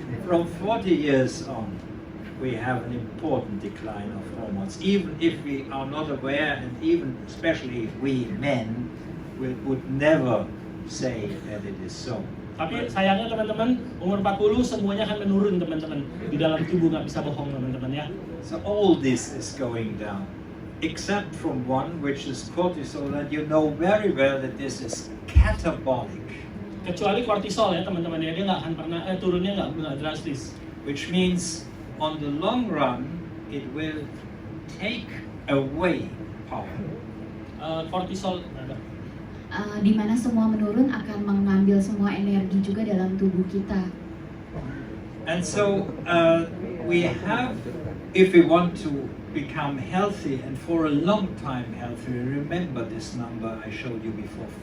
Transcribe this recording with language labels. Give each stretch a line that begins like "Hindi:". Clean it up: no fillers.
English: from 40 years on, we have an important decline of hormones. Even if we are not aware, and even especially we men would never say that it is so.
Indonesian: Tapi sayangnya teman-teman, umur 40 semuanya akan menurun teman-teman. Di dalam tubuh nggak bisa bohong teman-teman ya.
English: So all this is going down, except from one, which is cortisol, and you know very well that this is catabolic.
Indonesian: Kecuali kortisol ya teman-teman ya, dia nggak akan pernah turunnya nggak drastis.
English: Which means on the long run, it will take away power.
Indonesian: Kortisol Di mana semua menurun akan mengambil semua energi juga dalam tubuh kita.
English: And so we have, if we want to become healthy and for a long time healthy, remember this number I showed you before.